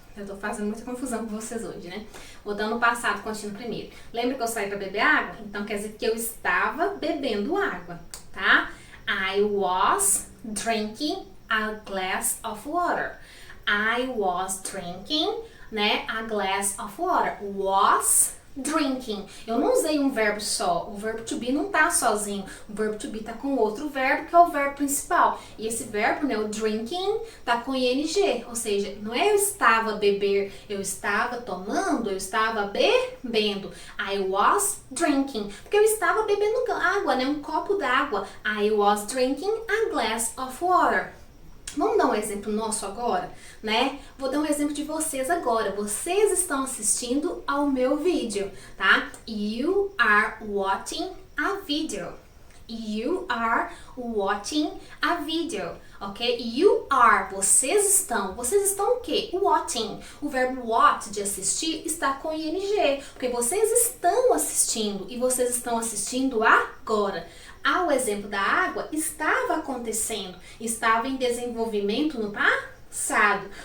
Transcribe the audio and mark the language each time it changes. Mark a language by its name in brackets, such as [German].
[Portuguese] Eu tô fazendo muita confusão com vocês hoje, né? Vou dar no passado contínuo primeiro. Lembra que eu saí pra beber água? Então quer dizer que eu estava bebendo água, tá? [English] I was drinking a glass of water. I was drinking, né, a glass of water. Was drinking. [Portuguese] Eu não usei um verbo só. O verbo to be não tá sozinho. O verbo to be tá com outro verbo, que é o verbo principal. E esse verbo, né, o drinking, tá com ing. Ou seja, não é eu estava a beber, eu estava tomando, eu estava bebendo. [English] I was drinking. [Portuguese] Porque eu estava bebendo água, né, um copo d'água. [English] I was drinking a glass of water. [Portuguese] Vamos dar um exemplo nosso agora, né? Vou dar um exemplo de vocês agora. Vocês estão assistindo ao meu vídeo, tá? [English] You are watching a video. You are watching a video, ok? You are, [Portuguese] vocês estão o quê? [English] Watching. [Portuguese] O verbo watch, de assistir, está com ing, porque vocês estão assistindo e vocês estão assistindo agora. O exemplo da água, estava acontecendo, estava em desenvolvimento no passado.